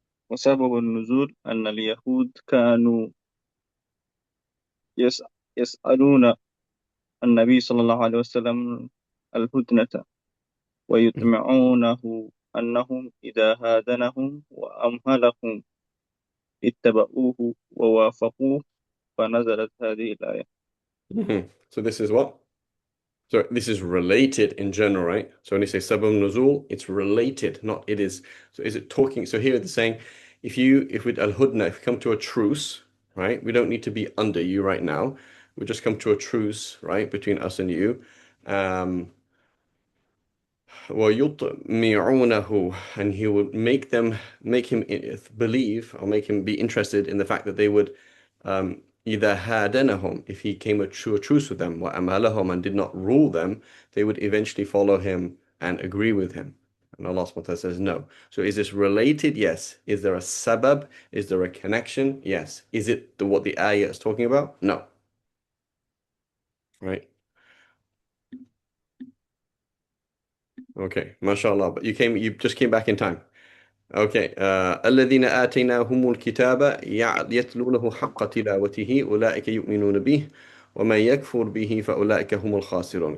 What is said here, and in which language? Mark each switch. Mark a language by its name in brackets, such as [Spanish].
[Arabic] وسبب النزول أن اليهود كانوا يسألون النبي صلى الله عليه وسلم الهدنة ويطمعونه أنهم إذا هادنهم وأمهلهم اتبعوه ووافقوه فنزلت هذه الآية. [English] Mhm. So this is what? So this is related in general, right? So when you say sabab nuzul, it's related, not it is. So is it talking? So here it's saying, if with al-hudna, if we come to a truce, right? We don't need to be under you right now. We just come to a truce, right, between us and you. وَيُطْمِعُونَهُ, and he would make him believe, or make him be interested in the fact that they would [Arabic] إِذَا هَادَنَهُمْ, [English] if he came to a truce with them, وَأَمَالَهُمْ, and did not rule them, they would eventually follow him and agree with him. And Allah subhanahu wa ta'ala says no. So is this related? Yes. Is there a sabab? Is there a connection? Yes. Is it what the ayah is talking about? No. Right? Okay, mashallah. But you just came back in time. Okay. [Arabic] الذين آتيناهم الكتاب يتلونه حق تلاوته أولئك يؤمنون به ومن يكفر به فأولئك هم الخاسرون.